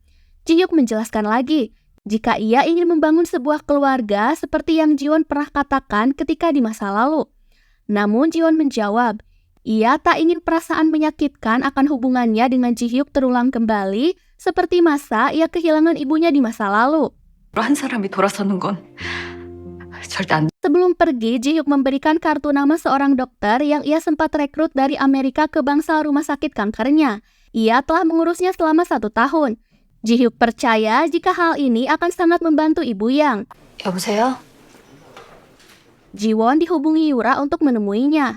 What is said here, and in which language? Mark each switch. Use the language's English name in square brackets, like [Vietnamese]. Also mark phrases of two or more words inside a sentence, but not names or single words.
[Indonesian] Ji-hyuk menjelaskan lagi, jika ia ingin membangun sebuah keluarga seperti yang Jiwon pernah katakan ketika di masa lalu. Namun Jiwon menjawab, ia tak ingin perasaan menyakitkan akan hubungannya dengan Ji-hyuk terulang kembali seperti masa ia kehilangan ibunya di masa lalu. [Korean] 한 사람이 돌아서는 건 절대 안 [Indonesian] Sebelum pergi, Ji-hyuk memberikan kartu nama seorang dokter yang ia sempat rekrut dari Amerika ke bangsal rumah sakit kankernya. Ia telah mengurusnya selama 1 tahun. Ji-hyuk percaya jika hal ini akan sangat membantu Ibu Yang. [Korean] 여보세요? [Indonesian] Jiwon dihubungi Yura untuk menemuinya.